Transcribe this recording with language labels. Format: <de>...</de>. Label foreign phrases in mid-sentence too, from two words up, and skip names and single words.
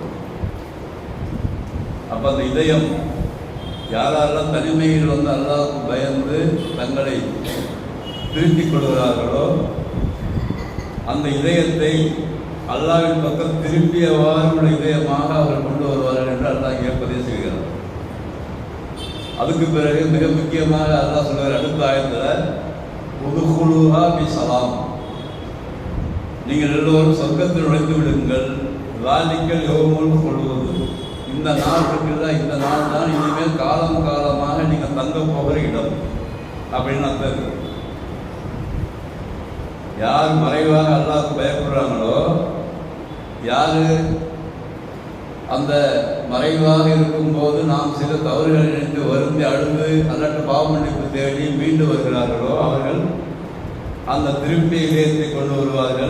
<ta>அப்போ அந்த இதயம் யாரெல்லாம் தனிமையில் வந்து அல்லாஹ்வுக்கு பயந்து தங்களை திருத்திக் கொள்கிறார்களோ அந்த இதயத்தை அல்லாஹ்வின் பக்கம் திரும்பியவாறு இதயமாக அவர்கள் கொண்டு வருவார்கள் என்று அல்லாஹ் இங்கே பதிவு செய்கிறார். அதுக்கு பிறகு மிக முக்கியமாக அல்லாஹ் சொல்கிற அடுத்த ஆயத்தில்</ta> <ar>ادخلوها بسلام,</ar> <ta>நீங்கள் எல்லோரும் சொர்க்கத்தில் நுழைந்து விடுங்கள்.</ta> <ar>ذَلِكَ يَوْمُ الْخُلُودِ,</ar> <ta>இந்த நாள் இருக்குல்ல, இந்த நாள் தான் இனிமேல் காலம் காலமாக நீங்கள் தங்க போகிற இடம் அப்படின்னு அர்த்தம். யார் மறைவாக அல்லாஹ்வுக்கு பயப்படுறாங்களோ, யார் அந்த மறைவாக இருக்கும்போது நாம் சில தவறுகளை நினைத்து வருந்தி அழுது அல்லாஹ்விட்ட பாவ மன்னிப்பு தேடி மீண்டு வருகிறார்களோ அவர்கள் அந்த திருப்பிய இதயத்தை கொண்டு வருவார்கள்.</ta>